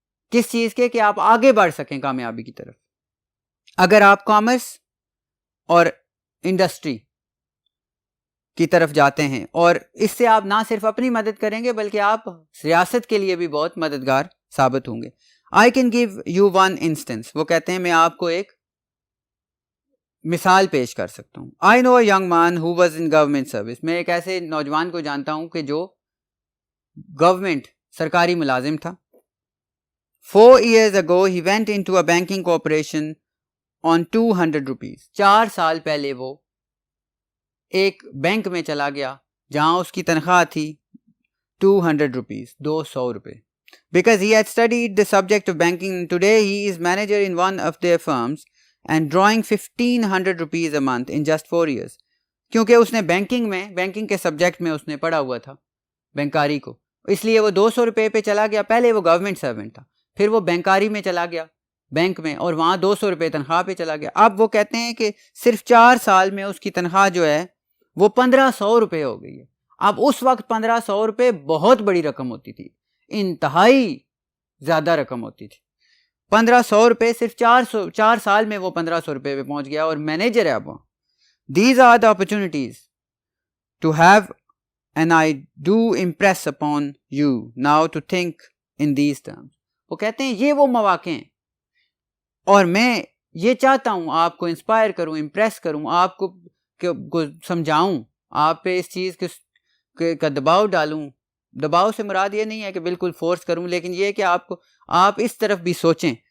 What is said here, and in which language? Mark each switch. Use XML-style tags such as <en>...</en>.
<ur>کس چیز کے؟ کہ آپ آگے بڑھ سکیں کامیابی کی طرف. اگر آپ کامرس اور انڈسٹری کی طرف جاتے ہیں، اور اس سے آپ نہ صرف اپنی مدد کریں گے بلکہ آپ ریاست کے لیے بھی بہت مددگار ثابت ہوں گے.</ur> <en>I can give you one instance.</en> <ur>وہ کہتے ہیں میں آپ کو ایک مثال پیش کر سکتا ہوں.</ur> <en>I know a young man who was in government service.</en> <ur>میں ایک ایسے نوجوان کو جانتا ہوں کہ جو گورنمنٹ سرکاری ملازم تھا.</ur> <en>4 years ago he went into a banking corporation on 200 rupees.</en> <ur>4 سال پہلے وہ ایک بینک میں چلا گیا جہاں اس کی تنخواہ تھی 200 rupees، 200 روپے.</ur> <en>Because he had studied the subject of banking, and today he is manager in one of their firms and drawing 1500 rupees a month in just 4 years.</en> <ur>کیونکہ اس نے بینکنگ کے سبجیکٹ میں اس نے پڑھا ہوا تھا بینکاری کو، اس لیے وہ 200 روپے پہ چلا گیا. پہلے وہ گورنمنٹ سرونٹ تھا، پھر وہ بینکاری میں چلا گیا بینک میں، اور وہاں 200 روپے تنخواہ پہ چلا گیا. اب وہ کہتے ہیں کہ صرف 4 سال میں اس کی تنخواہ جو ہے وہ 1500 روپے ہو گئی ہے. اب اس وقت 1500 روپے بہت بڑی رقم ہوتی تھی، انتہائی زیادہ رقم ہوتی تھی. 1500 روپے صرف 4 سال میں وہ 1500 روپے پہ پہنچ گیا اور مینیجر ہے اب وہاں.</ur> <en>These are the opportunities to have, and I do impress upon you now to think in these terms.</en> <ur>وہ کہتے ہیں یہ وہ مواقع ہیں، اور میں یہ چاہتا ہوں آپ کو انسپائر کروں، امپریس کروں، آپ کو سمجھاؤں، آپ پہ اس چیز کا دباؤ ڈالوں. دباؤ سے مراد یہ نہیں ہے کہ بالکل فورس کروں، لیکن یہ کہ آپ اس طرف بھی سوچیں.</ur>